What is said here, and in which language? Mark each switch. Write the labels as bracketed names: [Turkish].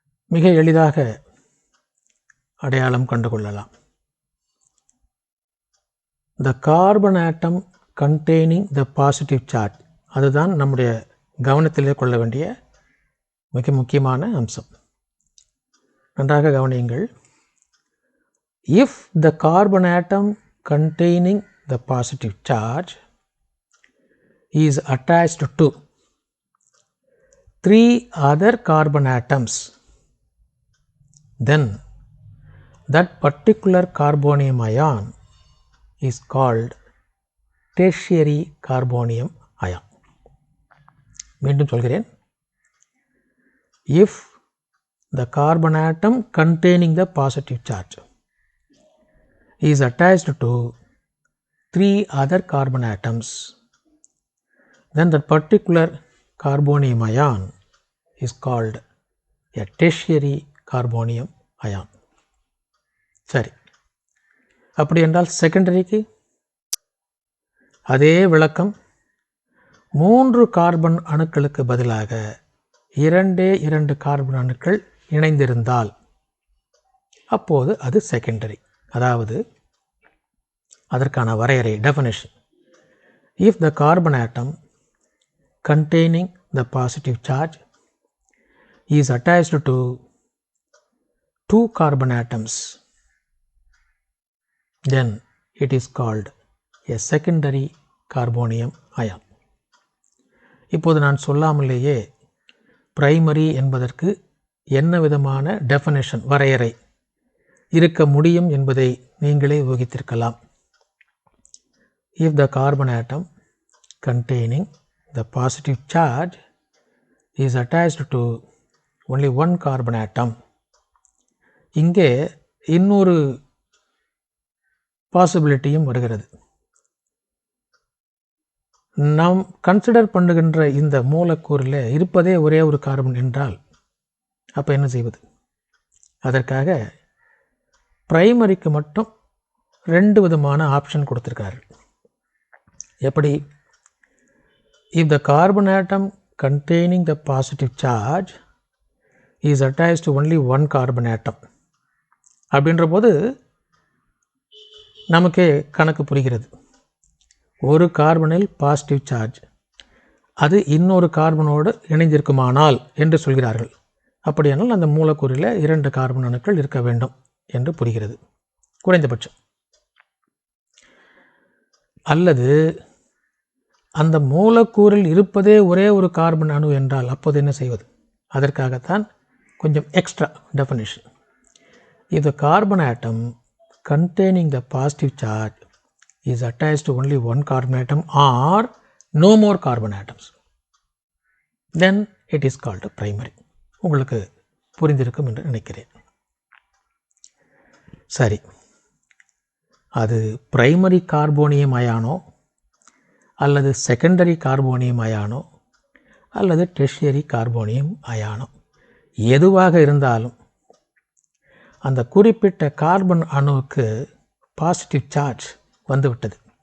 [Tamil] மிக எளிதாக அடையாளம் கண்டு கொள்ளலாம். [English] The carbon atom containing the positive charge, [Tamil] அதுதான் நம்முடைய கவனத்திலே கொள்ள வேண்டிய மிக முக்கியமான அம்சம். நன்றாக கவனியுங்கள். [English] If the carbon atom containing the positive charge is attached to 3 other carbon atoms, then that particular carbonium ion is called tertiary carbonium ion. [Tamil] மீண்டும் சொல்கிறேன். [English] If the carbon atom containing the positive charge is attached to 3 other carbon atoms, then that particular carbonium ion is called a tertiary carbonium ion. [Tamil] சரி, அப்படி என்றால் செகண்டரிக்கு அதே விளக்கம். 3 carbon அணுக்களுக்கு பதிலாக 2 carbon அணுக்கள் இணைந்திருந்தால் அப்போது அது செகண்டரி. அதாவது அதற்கான வரையறை, definition. [English] If the carbon atom containing the positive charge is attached to 2 carbon atoms, then it is called a secondary carbonium ion. [Tamil] இப்போது நான் சொல்லாமலேயே பிரைமரி என்பதற்கு என்ன விதமான டெஃபினிஷன், வரையறை இருக்க முடியும் என்பதை நீங்களே ஊகித்திருக்கலாம். [English] If the carbon atom containing the positive charge is attached to only 1 carbon atom, [Tamil] இங்கே இன்னொரு பாசிபிலிட்டியும் வருகிறது. நாம் கன்சிடர் பண்ணுகின்ற இந்த மூலக்கூறில் இருப்பதே ஒரே ஒரு கார்பன் என்றால் அப்போ என்ன செய்வது? அதற்காக பிரைமரிக்கு மட்டும் 2 விதமான ஆப்ஷன் கொடுத்திருக்காரு. எப்படி? [English] If the carbon atom containing the positive charge is attached to only 1 carbon atom, [Tamil] அப்படின்ற போது நமக்கே கணக்கு புரிகிறது. ஒரு கார்பனில் பாசிட்டிவ் சார்ஜ், அது இன்னொரு கார்பனோடு இணைந்திருக்குமானால் என்று சொல்கிறார்கள். அப்படியானால் அந்த மூலக்கூறில் 2 கார்பன் அணுக்கள் இருக்க வேண்டும் என்று புரிகிறது, குறைந்தபட்சம். அல்லது அந்த மூலக்கூறில் இருப்பதே ஒரே ஒரு கார்பன் அணு என்றால் அப்போது என்ன செய்வது? அதற்காகத்தான் கொஞ்சம் extra definition. [English] If the carbon atom containing the positive charge is attached to only 1 carbon atom or no more carbon atoms, then it is called a primary. [Tamil] உங்களுக்கு புரிந்திருக்கும் என்று நினைக்கிறேன். சரி, அது பிரைமரி கார்போனியம் அயானோ அல்லது செகண்டரி கார்போனியம் அயானோ அல்லது tertiary carbonium அயானோ எதுவாக இருந்தாலும் அந்த குறிப்பிட்ட கார்பன் அணுவுக்கு பாசிட்டிவ் சார்ஜ் வந்துவிட்டது.